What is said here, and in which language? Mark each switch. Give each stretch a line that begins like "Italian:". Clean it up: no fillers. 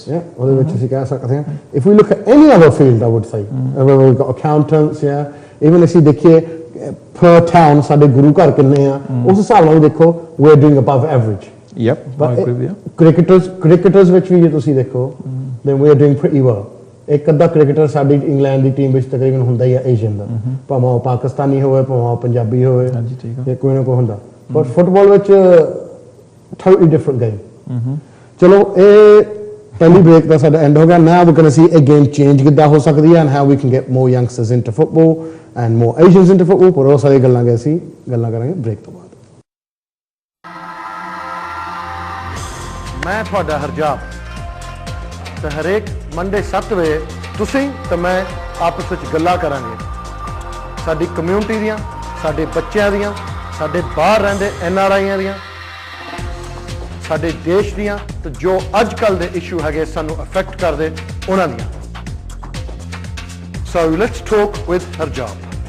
Punjabi: Yeah, ਉਹਦੇ ਵਿੱਚ ਅਸੀਂ ਕਹਿ ਸਕਦੇ ਹਾਂ
English: if we look at any other field I would say we've got accountants,
Punjabi: yeah, even ਅਸੀਂ ਦੇਖੀਏ per town ਸਾਡੇ ਗੁਰੂ ਘਰ ਕਿੰਨੇ ਆ ਉਸ ਹਿਸਾਬ ਨਾਲ ਦੇਖੋ
English: we're doing above average. Yep, I agree with you.
Punjabi: cricketers ਵਿੱਚ ਵੀ ਜੇ ਤੁਸੀਂ ਦੇਖੋ
English: then we're doing pretty well.
Punjabi: ਇੱਕ ਅੱਧਾ ਕ੍ਰਿਕਟਰ ਸਾਡੀ ਇੰਗਲੈਂਡ ਦੀ ਟੀਮ ਵਿੱਚ ਤਕਰੀਬਨ ਹੁੰਦਾ ਹੀ ਆ ਏਸ਼ੀਅਨ ਦਾ, ਭਾਵੇਂ ਉਹ ਪਾਕਿਸਤਾਨੀ ਹੋਵੇ ਭਾਵੇਂ ਉਹ ਪੰਜਾਬੀ ਹੋਵੇ, ਹਾਂਜੀ, ਠੀਕ ਆ। ਇਹ ਕੋਈ ਨਾ ਕੋਈ ਹੁੰਦਾ, ਪਰ ਫੁੱਟਬਾਲ ਵਿੱਚ
English: totally different game.
Punjabi: ਚਲੋ ਇਹ ਪਹਿਲੀ ਬ੍ਰੇਕ ਦਾ ਸਾਡਾ ਐਂਡ ਹੋ ਗਿਆ.
English: now we're going to see a game change
Punjabi: ਕਿੱਦਾਂ ਹੋ ਸਕਦੀ ਹੈ
English: and how we can get more youngsters into football and more Asians into football,
Punjabi: ਪਰ ਉਹ ਸਾਰੀ ਗੱਲਾਂ ਅਸੀਂ ਗੱਲਾਂ ਕਰਾਂਗੇ ਬ੍ਰੇਕ ਤੋਂ ਬਾਅਦ. ਮੈਂ ਤੁਹਾਡਾ ਹਰਜਾਪ ਤੇ ਹਰੇਕ ਮੰਡੇ 7 ਵਜੇ ਤੁਸੀਂ ਤੇ ਮੈਂ ਆਪਸ ਵਿੱਚ ਗੱਲਾਂ ਕਰਾਂਗੇ ਸਾਡੀ ਕਮਿਊਨਿਟੀ ਦੀਆਂ, ਸਾਡੇ ਬੱਚਿਆਂ ਦੀਆਂ, ਸਾਡੇ ਬਾਹਰ ਰਹਿੰਦੇ NRIਆਂ ਦੀਆਂ, ਸਾਡੇ ਦੇਸ਼ ਦੀਆਂ ਤੇ ਜੋ ਅੱਜ ਕੱਲ੍ਹ ਦੇ ਇਸ਼ੂ ਹੈਗੇ ਸਾਨੂੰ ਅਫੈਕਟ ਕਰਦੇ ਉਹਨਾਂ ਦੀਆਂ.
English: So let's talk with Harjap.